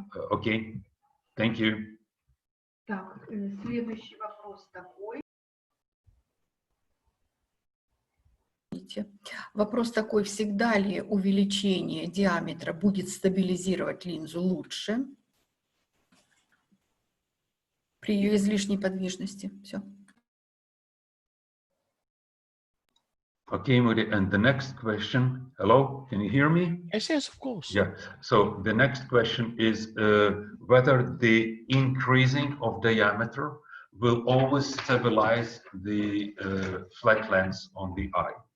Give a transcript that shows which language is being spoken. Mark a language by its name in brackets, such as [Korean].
[English] Окей, thank you. [Russian] Так, следующий вопрос такой. Вопрос такой: всегда ли увеличение диаметра будет стабилизировать линзу лучше при ее излишней подвижности? Все. [English] Okay, Mudi, and the next question. Hello, can you hear me? Yes, yes, of course. Yeah. So the next question is whether the increasing of diameter will always stabilize the flat lens on the eye.